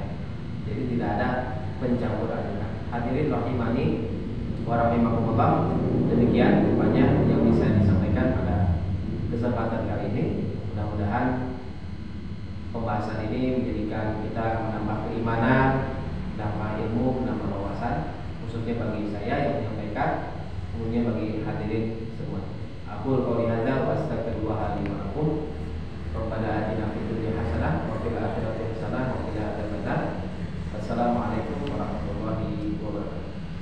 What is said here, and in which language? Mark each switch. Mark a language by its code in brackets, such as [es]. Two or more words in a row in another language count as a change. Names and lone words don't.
[id] Jadi tidak ada pencampur adukan. Hadirin [ar] رحمني ورحمكم الله, [id] demikian rupanya yang bisa disampaikan pada kesempatan kali ini. Mudah-mudahan pembahasan ini menjadikan kita menambah keimanan, menambah ilmu, menambah wawasan, khususnya bagi saya yang menyampaikan, kemudian bagi hadirin semua. [ar] أقول قولي هذا وأستغفر الله لي ولكم. ربنا آتنا في الدنيا حسنة وفي الآخرة حسنة وقنا عذاب النار. والسلام عليكم ورحمة الله وبركاته.